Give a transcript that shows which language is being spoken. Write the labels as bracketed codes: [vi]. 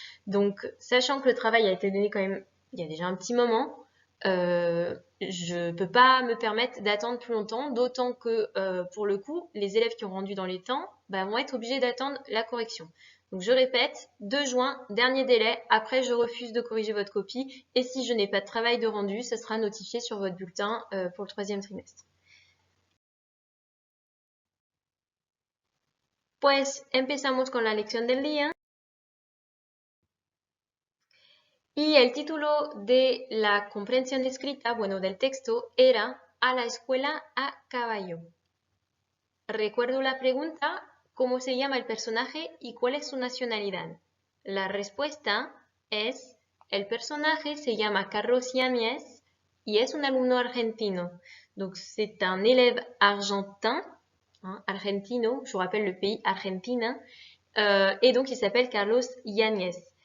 [fr] Donc, sachant que le travail a été donné quand même il y a déjà un petit moment, je peux pas me permettre d'attendre plus longtemps, d'autant que pour le coup, les élèves qui ont rendu dans les temps vont être obligés d'attendre la correction. Donc je répète, 2 juin, dernier délai, après je refuse de corriger votre copie et si je n'ai pas de travail de rendu, ça sera notifié sur votre bulletin pour le 3e trimestre. [es] Pues empezamos con la lección del día. Y el título de la comprensión escrita, bueno, del texto, era A la escuela a caballo. Recuerdo la pregunta, ¿cómo se llama el personaje y cuál es su nacionalidad? La respuesta es, el personaje se llama Carlos Yáñez y es un alumno argentino. [fr] Donc c'est un élève argentin, argentino, je vous rappelle le pays, Argentina, et donc il s'appelle Carlos Yáñez.